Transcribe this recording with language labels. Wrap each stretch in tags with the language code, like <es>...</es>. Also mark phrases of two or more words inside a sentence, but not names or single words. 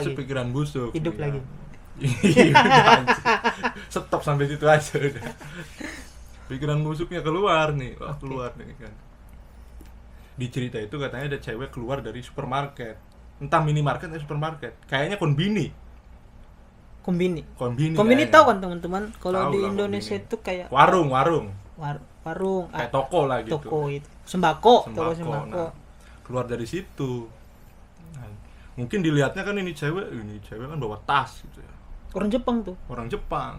<id>Masuk lagi. pikiran busuk. Hidup Iya. lagi. Iya, udah, anjing. Stop sampai situ aja udah. Pikiran busuknya keluar nih. Wah, keluar nih kan. Di cerita itu katanya ada cewek keluar dari supermarket. Entah minimarket atau supermarket. Kayaknya konbini. Kombini Konbini tahu kayaknya. kan teman-teman, kalau Tahu di lah Indonesia kombini. itu kayak Warung. warung, Kayak toko lah gitu. toko itu. Toko sembako. Nah, keluar dari situ. Nah, mungkin dilihatnya kan ini cewek kan bawa tas gitu ya. Orang Jepang tuh. Orang Jepang.</id>